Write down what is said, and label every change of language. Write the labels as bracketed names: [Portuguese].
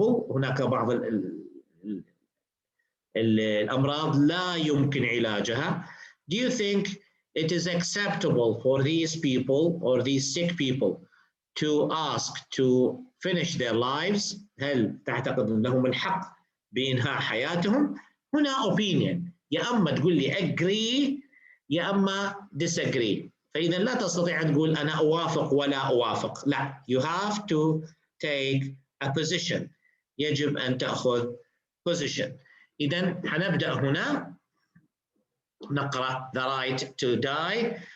[Arabic] هناك بعض الأمراض لا يمكن علاجها. [English] Do you think it is acceptable for these people or these sick people to ask to finish their lives؟ [Arabic] هل تعتقد أنهم من حق بإنهاء حياتهم؟ هنا opinion، يا أما تقول لي [English] agree [Arabic] يا اما disagree. فاذا لا تستطيع ان تقول انا اوافق ولا اوافق، لا، [English] you have to take a position. [Arabic] يجب ان تاخذ position. اذا حنبدا هنا نقرا [English] the right to die.